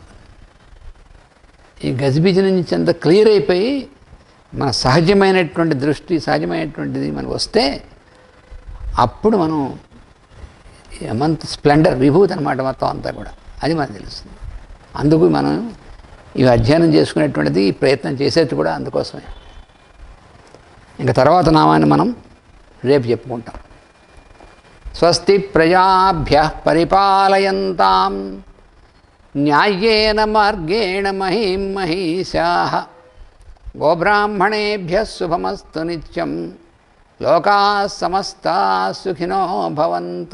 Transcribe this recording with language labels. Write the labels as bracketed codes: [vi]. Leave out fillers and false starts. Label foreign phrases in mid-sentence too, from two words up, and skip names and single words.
[te] ఈ గజిబిజి నుంచి అంత క్లియర్ అయిపోయి మన సహజమైనటువంటి దృష్టి, సహజమైనటువంటిది మనకు వస్తే అప్పుడు మనం [en] might splendour, [te] విభూతి అనమాట మొత్తం అంతా కూడా, అది మనకు తెలుస్తుంది. అందుకు మనం ఇవి అధ్యయనం చేసుకునేటువంటిది, ప్రయత్నం చేసేది కూడా అందుకోసమే. ఇంకా తర్వాత నామాన్ని మనం రేపు చెప్పుకుంటాం. [sa] స్వస్తి ప్రజాభ్యః పరిపాలయంతాం న్యాయేన మార్గేణ మహీం మహీషాః గోబ్రాహ్మణేభ్యः శుభమస్తు నిత్యం. లోకాః సమస్తాః సుఖినో భవంతు.